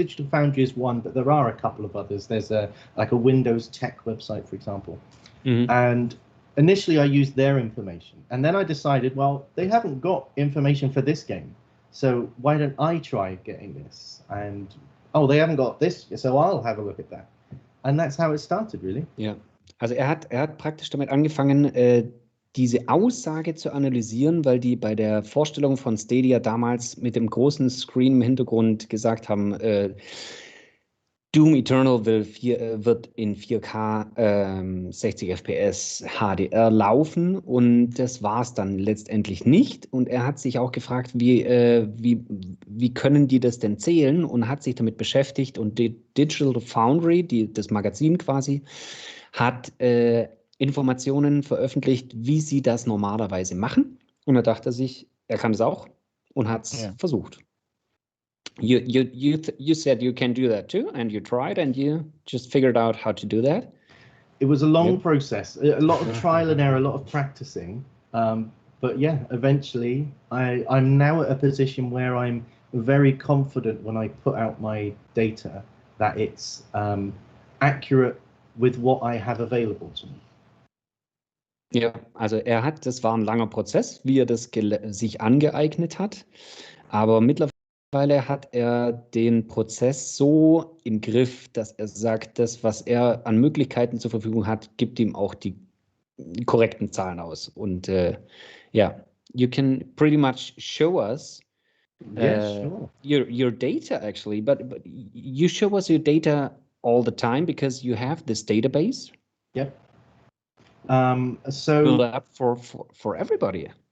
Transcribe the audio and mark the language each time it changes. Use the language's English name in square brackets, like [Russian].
[English] Digital Foundry is one, but there are a couple of others. There's like a Windows Tech website, for example. And initially I used their information. And then I decided, well, they haven't got information for this game. So why don't I try getting this? And, oh, they haven't got this, so I'll have a look at that. And that's how it started, really. [German] Ja, also er hat praktisch damit angefangen, diese Aussage zu analysieren, weil die bei der Vorstellung von Stadia damals mit dem großen Screen im Hintergrund gesagt haben, Doom Eternal wird in 4K 60 FPS HDR laufen, und das war es dann letztendlich nicht. Und er hat sich auch gefragt, wie können die das denn zählen, und hat sich damit beschäftigt. Und die Digital Foundry, das Magazin quasi, hat Informationen veröffentlicht, wie sie das normalerweise machen. Und da dachte er sich, er kann es auch, und hat es versucht. [English] You said you can do that too, and you tried, and you just figured out how to do that. It was a long process, a lot of trial and error, a lot of practicing. But yeah, eventually I'm now at a position where I'm very confident when I put out my data that it's accurate with what I have available to me. [German] Ja, also das war ein langer Prozess, wie er das sich angeeignet hat, aber mittlerweile hat er den Prozess so im Griff, dass er sagt, das, was er an Möglichkeiten zur Verfügung hat, gibt ihm auch die korrekten Zahlen aus. Und [English] you can pretty much show us your data actually, but you show us your data all the time because you have this database. Yep. So build up for everybody.